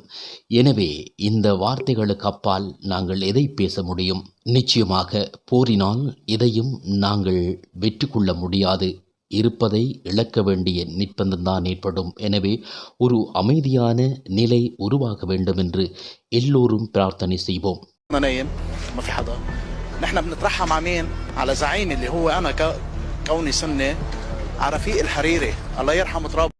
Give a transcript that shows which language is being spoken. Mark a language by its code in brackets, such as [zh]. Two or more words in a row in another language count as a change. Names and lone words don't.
[ta] எனவே இந்த வார்த்தைகளுக்கு அப்பால் நாங்கள் எதை பேச முடியும்? நிச்சயமாக போரினால் எதையும் நாங்கள் வெற்றி கொள்ள முடியாது. இருப்பதை இழக்க வேண்டிய நிர்பந்தம்தான் ஏற்படும். எனவே ஒரு அமைதியான நிலை உருவாக வேண்டும் என்று எல்லோரும் பிரார்த்தனை செய்வோம். [ar] نحن بنترحم على مين؟ على زعيم اللي هو أنا كوني سني، على رفيق الحريري الله يرحم تراب.